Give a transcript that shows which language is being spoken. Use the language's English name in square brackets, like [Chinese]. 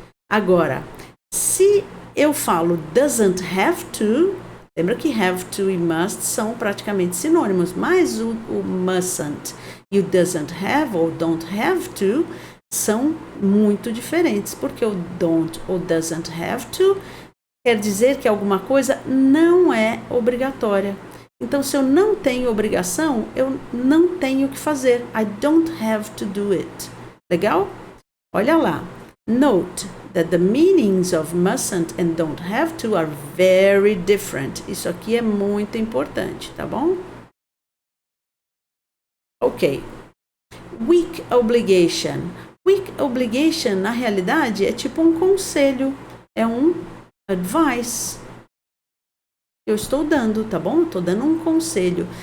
[Portuguese] Agora, se eu falo doesn't have to, lembra que have to e must são praticamente sinônimos, mas o mustn't e o doesn't have ou don't have to são muito diferentes, porque o don't ou doesn't have to quer dizer que alguma coisa não é obrigatória. Então, se eu não tenho obrigação, eu não tenho que fazer. [English] I don't have to do it. [Portuguese] Legal? Olha lá. [English] Note that the meanings of mustn't and don't have to are very different. [Portuguese] Isso aqui é muito importante, tá bom? Ok. Weak obligation. Weak obligation, na realidade, é tipo um conselho. É um advice. Eu estou dando, tá bom? Eu estou dando um conselho.